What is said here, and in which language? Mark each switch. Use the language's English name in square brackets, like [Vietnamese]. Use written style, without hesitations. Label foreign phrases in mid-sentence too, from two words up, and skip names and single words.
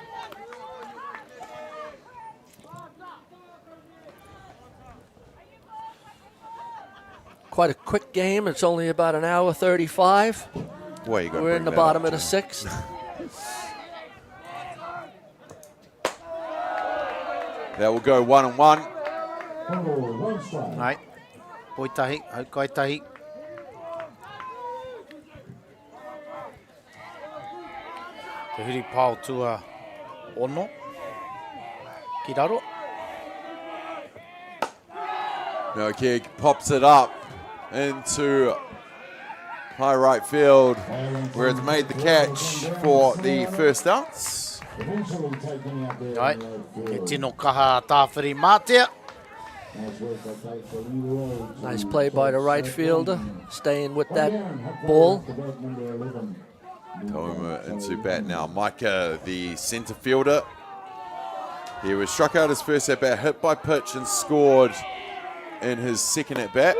[English] Quite a quick game. It's only about an hour 35. Well, we're in the bottom of the sixth. That will go 1-1. Right. [Māori] Poitahi, Haukaitahi. Te huri pāo tua ono. Ki raro. [English] Malakia pops it up into high right field, where it's made the catch for the first outs. Right, [Māori] ke tino kaha tāwhiri mātea. [English] Nice play by the right fielder, staying with that ball. Tauma into bat now. Micah, the centre fielder. He was struck out his first at bat, hit by pitch, and scored in his second at bat.